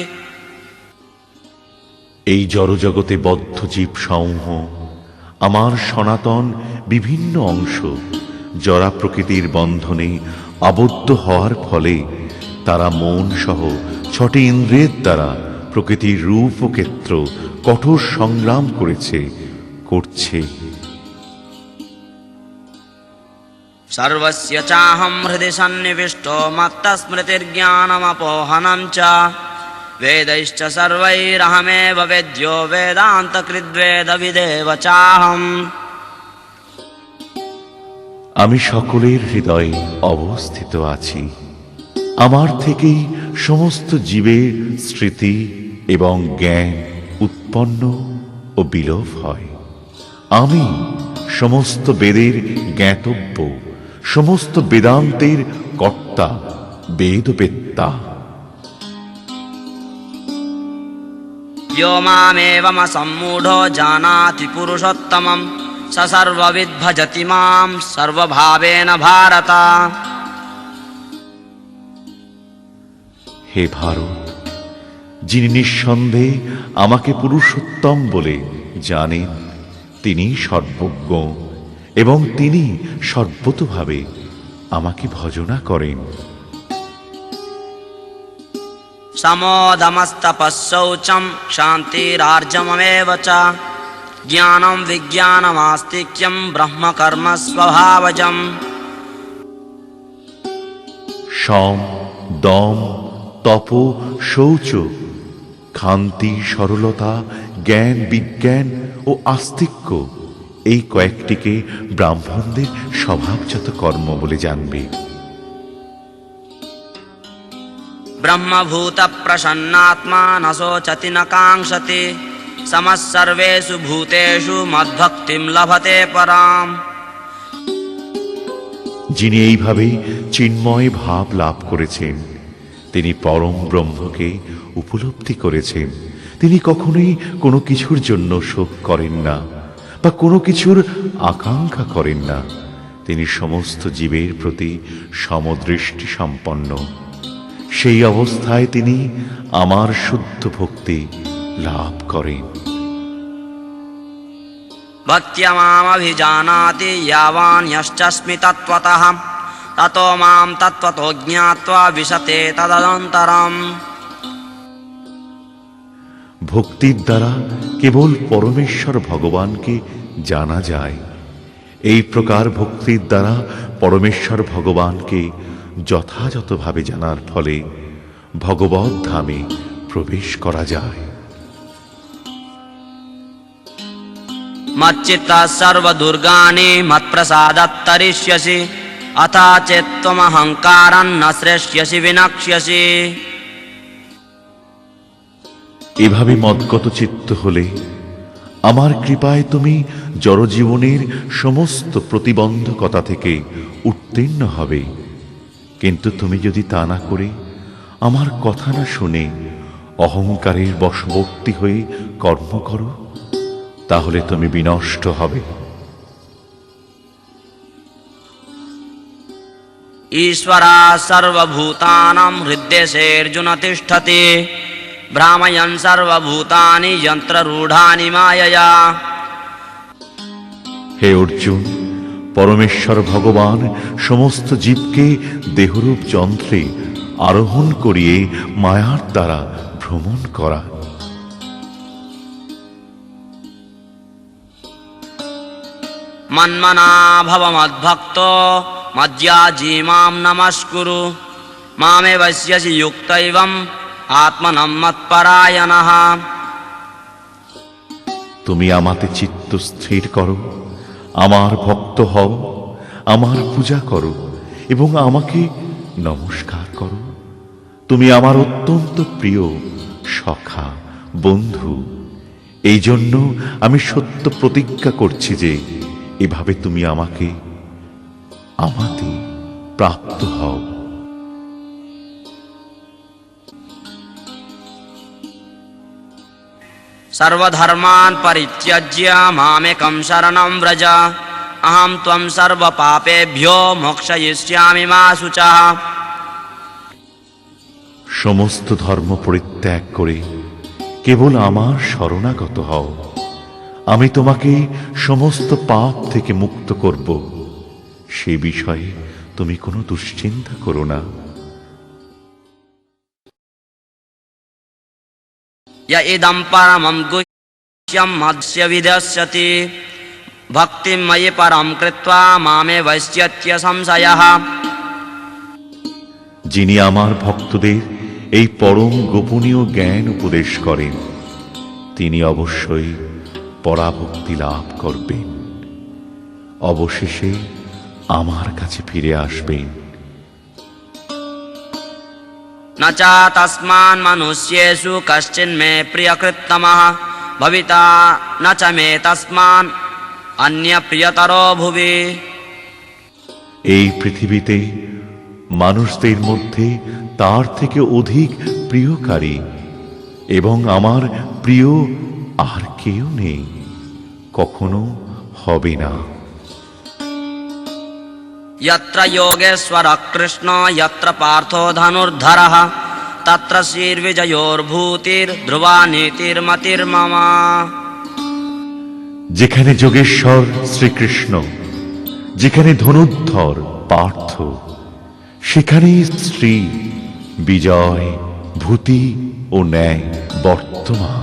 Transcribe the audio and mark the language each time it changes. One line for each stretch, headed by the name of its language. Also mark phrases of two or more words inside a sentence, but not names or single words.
Bangla: এই জড়জগতে বদ্ধ জীব সমূহ আমার সনাতন বিভিন্ন অংশ জরা প্রকৃতির বন্ধনে আবদ্ধ হওয়ার ফলে তারা মন সহ 6টি ইন্দ্রিয়ের দ্বারা প্রকৃতির রূপ ও ক্ষেত্র কঠোর সংগ্রাম করছে।
Sanskrit: সর্বস্য চাহম হৃদি সন্নিবিষ্টো মত্তস্মৃতির্জ্ঞানমপোহনং চ বেदैश्च सर्वैरहमेव वेद्यो वेदान्तकृद्वेदविदेव चाहम्।
Bangla: আমি সকলের হৃদয়ে অবস্থিত আছি। আমার থেকেই সমস্ত জীবের স্মৃতি এবং জ্ঞান উৎপন্ন ও বিলোপ হয়। আমি সমস্ত বেদের জ্ঞাতব্য, সমস্ত বেদান্তের কর্তা, বেদবেত্তা।
Sanskrit: यो मामेवमसम्मूढो जानाति पुरुषोत्तमं स सर्वविद् भजति मां सर्वभावेन भारत।
Bangla: হে ভারত, যিনি নিঃসন্দেহে আমাকে পুরুষোত্তম বলে জানেন, তিনি সর্বজ্ঞ এবং তিনি সর্বতোভাবে আমাকে ভজনা করেন।
Sanskrit: समोदमस्तपःशौचं क्षान्तिरार्जवमेव च ज्ञानं विज्ञानमास्तिक्यं ब्रह्मकर्म स्वभावजम्।
Bangla: সম, দম, তপ, শৌচ, ক্ষান্তি, সরলতা, জ্ঞান, বিজ্ঞান ও আস্তিক্য, এই কয়েকটিকে ব্রাহ্মণদের স্বভাবজাত কর্ম বলে জানবে।
Sanskrit: ब्रह्मभूत प्रसन्नात्मा न शोचति न काङ्क्षति समः सर्वेषु भूतेषु मद्भक्तिं लभते पराम्।
Bangla: যিনি এইভাবে চিন্ময় ভাব লাভ করেছেন, তিনি পরম ব্রহ্মকে উপলব্ধি করেছেন। তিনি কখনোই কোনো কিছুর জন্য শোক করেন না বা কোনো কিছুর আকাঙ্ক্ষা করেন না। তিনি সমস্ত জীবের প্রতি সমদৃষ্টি সম্পন্ন। সেই অবস্থায় তিনি আমার শুদ্ধ ভক্তি লাভ করেন।
Sanskrit: भक्त्या मामभिजानाति यावान् यश्चास्मि तत्त्वतः ततो मां तत्त्वतो ज्ञात्वा विशते तदनन्तरम्।
Bangla: ভক্তির দ্বারা কেবল পরমেশ্বর ভগবানকে জানা যায়। এই প্রকার ভক্তির দ্বারা পরমেশ্বর ভগবানকে যথাযথভাবে জানার ফলে ভগবত ধামে প্রবেশ করা যায়।
Sanskrit: मच्चित्तः सर्वदुर्गाणि मत्प्रसादात्तरिष्यसि अथा चेत्त्वमहङ्कारं न श्रेष्यसि विनक्ष्यसि।
Bangla: এভাবে মদগত চিত্ত হলে আমার কৃপায় তুমি জড়জীবনের সমস্ত প্রতিবন্ধকতা থেকে উত্তীর্ণ হবে। কিন্তু তুমি যদি তা না করে আমার কথা না শুনে অহংকারের বশবর্তী হয়ে কর্ম করো, তাহলে তুমি বিনষ্ট হবে।
Sanskrit: ईश्वरा सर्वभूतानां हृद्देशेऽर्जुन तिष्ठति भ्रामयन् सर्वभूतानि यन्त्ररूढानि मायया।
Bangla: হে অর্জুন, পরমেশ্বর ভগবান সমস্ত জীবকে দেহরূপ যন্ত্রে আরোহণ করিয়ে মায়ার দ্বারা ভ্রমণ করা।
Sanskrit: मन्मना भव मद्भक्तो मद्याजी मां नमस्कुरु मामे वश्यसि युक्तैवम् आत्मनं मत्परायणः।
Bangla: তুমি আমাতে চিত্ত স্থির করো, আমার ভক্ত হও, আমার পূজা করো এবং আমাকে নমস্কার করো। তুমি আমার অত্যন্ত প্রিয় সখা, বন্ধু। এই জন্য আমি সত্য প্রতিজ্ঞা করছি যে এভাবে তুমি আমাতে প্রাপ্ত হও।
Sanskrit: सर्वधर्मान् परित्यज्य मामेकं शरणं व्रज अहं त्वं सर्वपापेभ्यो मोक्षयिष्यामि मा शुचः।
Bangla: সমস্ত ধর্ম পরিত্যাগ করে কেবল আমার শরণাগত হও, আমি তোমাকে সমস্ত পাপ থেকে মুক্ত করব। সে বিষয়ে তুমি কোনো দুশ্চিন্তা করো না।
Sanskrit: य इदं परमं गुह्यं मत्स्य विदस्यति भक्तिं मयि परं कृत्वा मामे वैश्यत्य संशयः।
Bangla: যিনি আমার ভক্তদের এই পরম গোপনীয় জ্ঞান উপদেশ করেন, তিনি অবশ্যই পরাভক্তি লাভ করবেন, অবশেষে আমার কাছে ফিরে আসবেন।
Sanskrit: न च तस्मान् मनुष्येषु कश्चिन्मे प्रियकृत्तमः भविता न च मे तस्मान् अन्यप्रियतरो भुवि।
Bangla: এই পৃথিবীতে মানুষদের মধ্যে তার থেকে অধিক প্রিয়কারী এবং আমার প্রিয় আর কেউ নেই, কখনো হবে না।
Sanskrit: यत्र योगेश्वरः कृष्णो यत्र पार्थो धनुर्धरः तत्र श्रीर्विजयोर्भूतिर्ध्रुवा नीतिर्मतिर्मम।
Bangla: যেখানে যোগেশ্বর শ্রীকৃষ্ণ, যেখানে ধনুর্ধর পার্থ, সেখানেই শ্রী, বিজয়, ভূতি ও ন্যায় বর্তমান।